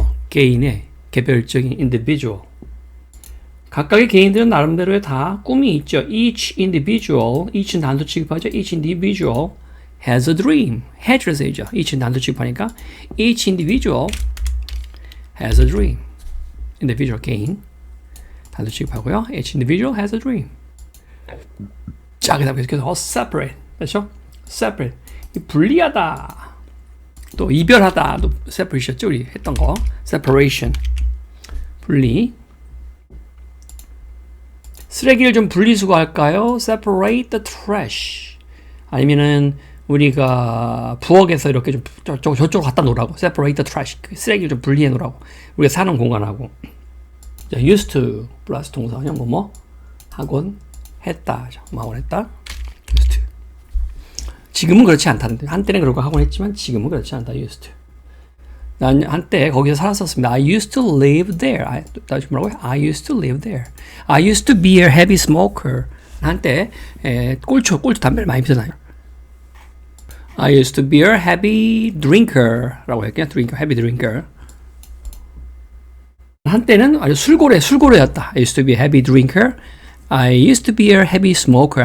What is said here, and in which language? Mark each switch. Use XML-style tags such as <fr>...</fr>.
<ko>개인의 개별적인 individual. 각각의 개인들은 나름대로의 다 꿈이 있죠. each 단도 취급하죠.</ko> <en>each individual has a dream.</en> <ko>has를 쓰죠.</ko> <en>each</en> <ko>단도 취급하니까</ko> <en>each individual has a dream.</en> <ko>individual 개인 단도 취급하고요.</ko> <en>each individual has a dream.</en> <ko>자, 그 다음에 계속해서 separate. 그렇죠? separate. 분리하다. 또 이별하다. 또 separate이었죠? 우리 했던 거. separation. 분리. 쓰레기를 좀 분리수거할까요?</ko> <en>separate the trash.</en> <ko>아니면은 우리가 부엌에서 이렇게 좀 저쪽으로 갖다 놓으라고.</ko> <en>separate the trash.</en> <ko>쓰레기를 좀 분리해 놓으라고. 우리가 사는 공간하고. 자, used to 플러스 동사형 뭐뭐 하곤 했다. 하곤 했다. used to. 지금은 그렇지 않다는데. 한때는 그렇고 하곤 했지만 지금은 그렇지 않다.</ko> <en>used to.</en> <ko>난 한때 거기서 살았었습니다.</ko> <en>I used to live there.</en> <ko>다시 뭐라고요?</ko> <en>I used to live there. I used to be a heavy smoker.</en> <ko>한때 꼴초 담배를 많이 피웠나요?</ko> <en>I used to be a heavy drinker</en> <ko>라고 했겠냐?</ko> <en>heavy drinker.</en> <ko>한때는 아주 술고래였다.</ko> <en>I used to be a heavy drinker. I used to be a heavy smoker.</en>